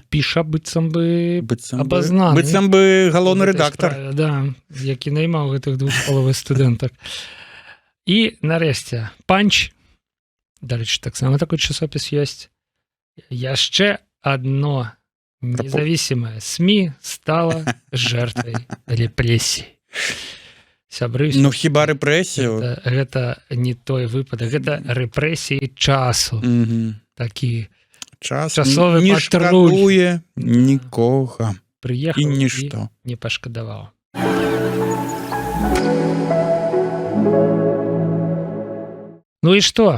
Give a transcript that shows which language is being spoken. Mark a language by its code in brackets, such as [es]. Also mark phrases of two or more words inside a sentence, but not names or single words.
[be] піша быццам бы Быццам абазнаны. быццам бы галоўны у гэтай рэдактар. справе, да, які наймаў гэтых 2,5 студэнтак. І нарэшце «Панч». Дарэчы, таксама такой часопіс ёсць. Яшчэ адно [ru] Независимая СМИ стала жертвой репрессий. [be] Сябры, Ну хіба рэпрэсію гэта не той выпадак, гэта рэпрэсіі часу. Такі часовы не патруль. шкадуе нікога прыехаў і нішто. не пашкадаваў. Ну і што?